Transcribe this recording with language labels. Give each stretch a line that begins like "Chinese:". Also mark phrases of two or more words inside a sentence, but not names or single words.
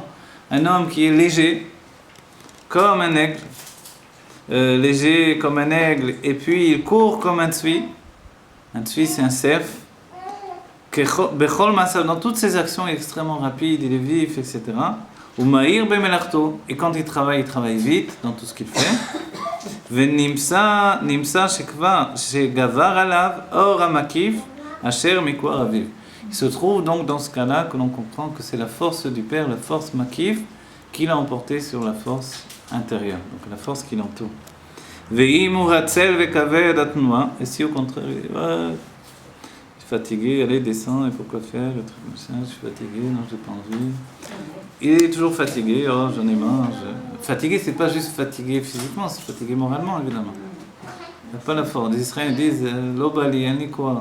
French: Un homme qui est léger, comme un aigle, et puis il court comme un tsui. Un tsui c'est un cerf. Dans toutes ses actions il est extrêmement rapide, il est vif, etc. Et quand il travaille vite dans tout ce qu'il fait.
Hebrew: ונמצא שגבר עליו אור המקיף אשר מכוח אביו.
French: Il se trouve donc dans ce cas-là que l'on comprend que c'est la force du Père, la force makif, qui l'a emporté sur la force intérieure, donc la force qui l'entoure.
Hebrew: ואם הוא הצל וכבד התנועה,
French: et si au contraire il est fatigué, allez descends, et pourquoi faire, le truc machin, je suis fatigué, non j'ai pas envie. Il est toujours fatigué, oh j'en ai marre. Fatigué, c'est pas juste fatigué physiquement, c'est fatigué moralement évidemment. Il n'y a pas la force. Les Israéliens disent l'obali, yani quoi.